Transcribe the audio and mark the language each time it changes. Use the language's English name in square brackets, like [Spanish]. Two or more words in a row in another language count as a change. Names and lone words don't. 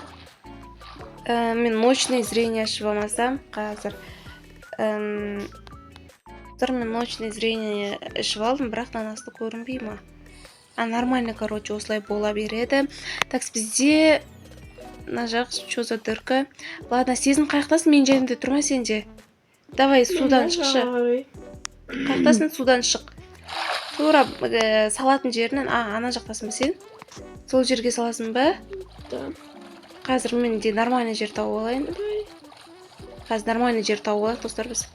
[Kazakh] Мен [Russian] ночное зрение [Kazakh] ашып алмасам қазір. Мен [Russian] ночное зрение [Kazakh] ашып алдым, бірақ асты көрінбей ма? Нормально, осылай бола береді. Так, бізде мына жақ [Russian] что за дырка? Ладно, [Kazakh] Сезім қаяқтасың? Мен жерімде тұрма сенде. Давай судан шықшы. Қаяқтасың, судан шық. Тура салатын жерінен, ана жақтасың ба сен? Сол жерге саласың ба? [Russian] Да. [Kazakh] Қазір мен де нормальный жер тауып алайын. Қазір нормальный жер тауып алайық, достар, біз.